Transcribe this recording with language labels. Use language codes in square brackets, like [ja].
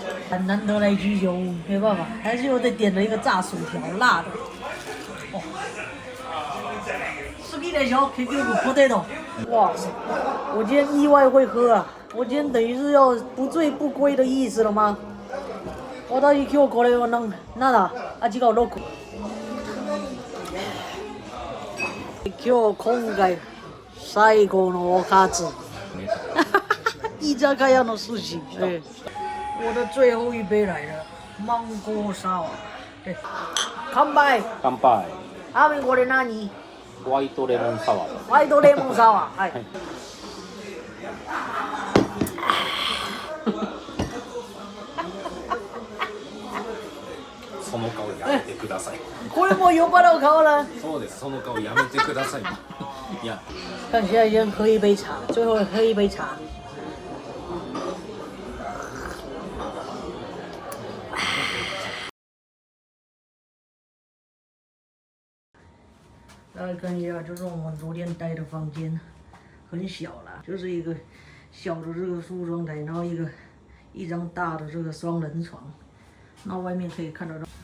[zh] 很难得来居酒屋，没办法，还是又得点了一个炸薯条，辣的。 [ja] 哦，好きでしょ？結局potato。 [zh] 哇，我今天意外会喝啊！我今天等于是要不醉不归的意思了吗？ [ja] 私今日これをなんだ味が6。今回最後のおかず。居酒屋の寿司。 [zh] 对，我的最后一杯来了，芒果沙瓦。对，乾杯。 [ja] 乾杯。これ何？ホワイトレモンサワー。ホワイトレモンサワー。はい。その顔やめてください。これも酔っ払う顔了。そうです。その顔やめてください。いや。 [zh] 看现在先喝一杯茶，最后喝一杯茶。大家看一下，就是我们昨天待的房间，很小啦，就是一个小的这个梳妆台，然后一张大的这个双人床，那外面可以看得到。